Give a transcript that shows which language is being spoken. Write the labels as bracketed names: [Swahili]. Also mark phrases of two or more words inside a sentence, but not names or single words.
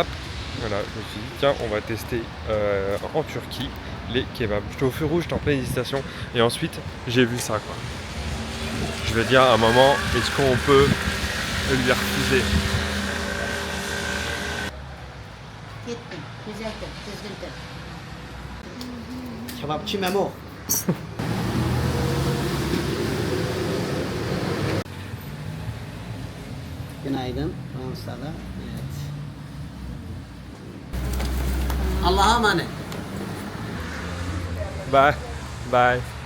[French] Voilà, je me suis dit tiens on va tester en Turquie les kebabs. J'étais au feu rouge, j'étais en pleine hésitation et ensuite j'ai vu ça quoi. Je vais dire à un moment est-ce qu'on peut lui refuser? [Turkish] Kebapçı Memo. Günaydın. Fransa'da. Evet. Allah'a emanet. [English] Bye. Bye.